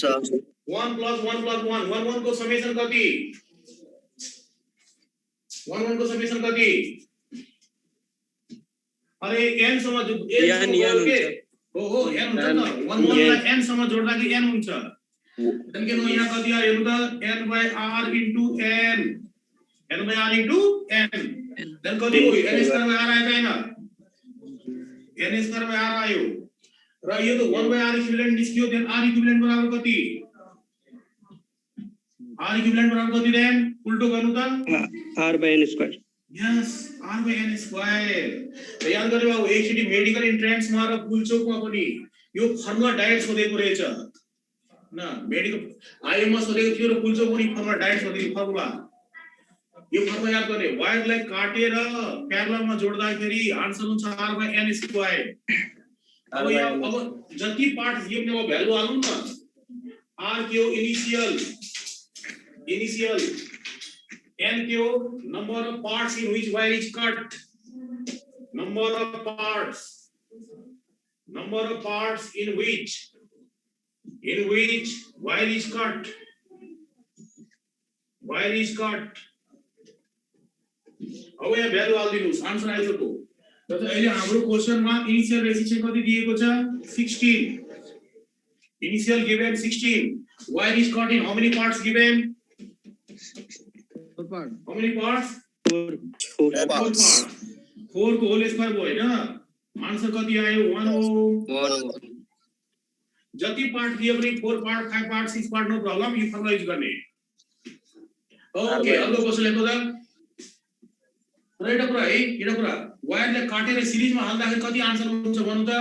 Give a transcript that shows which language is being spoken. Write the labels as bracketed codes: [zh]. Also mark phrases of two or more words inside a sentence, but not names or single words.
[ne] 1 + 1 + 1 1 को समेसन कति 1 को समेसन कति अरे n सम्म n के हो n हुन्छ न 1 लाई n सम्म जोड्दाखेरि n हुन्छ देन के यहाँ कति आयो हेर्नु त n/r * n n/r * n देन कति हो n² r आयो हैन n² r आयो र यो त 1/r इक्विभ्यालेन्ट निस्क्यो देन r इक्विभ्यालेन्ट बराबर कति r इक्विभ्यालेन्ट बराबर कति देन उल्टो गर्नु त r/n² [en] Yes, R by N square. [ne] तो याद गरेको अब एकचोटी [en] medical entrance [ne] मा र पुलचोकमा पनि यो फर्मुला डाइरेक्ट सोधेको रहेछ न मेडिकल आइएम मा सोधेको थियो र पुलचोक पनि फर्मुला डाइरेक्ट सोधेको फर्मुला यो फर्मुला याद गर्ने वायरलाई काटेर प्यारललमा जोड्दाखेरि आन्सर हुन्छ [en] R by N square. [ne] अब यहाँ अब जति पार्ट यो ने भ्यालु हालौं न R के हो इनिशियल N के हो [en] number of parts in which wire is cut, number of parts in which wire is cut [ne] अब यहाँ भ्यालु हाल्दिनुस् आन्सर आइसक्यो र अहिले हाम्रो क्वेशनमा [en] initial resistance [ne] कति दिएको छ 16 [en] initial given 16 wire is cut in how many parts given how many parts [ne] given how many parts [en] 4 parts [ne] 4 को [en] whole square [ne] भयो हैन आन्सर कति आयो 1 हो जति पार्ट दिए पनि 4 पार्ट 5 पार्ट 6 पार्ट [en] no problem [ne] यो फर्मुला युज गर्ने ओके अर्को क्वेशन लेख्नु त राइट कुरा है एउटा कुरा वायरले काटेर सिरिजमा हाल्दाखेरि कति आन्सर हुन्छ भन्नु त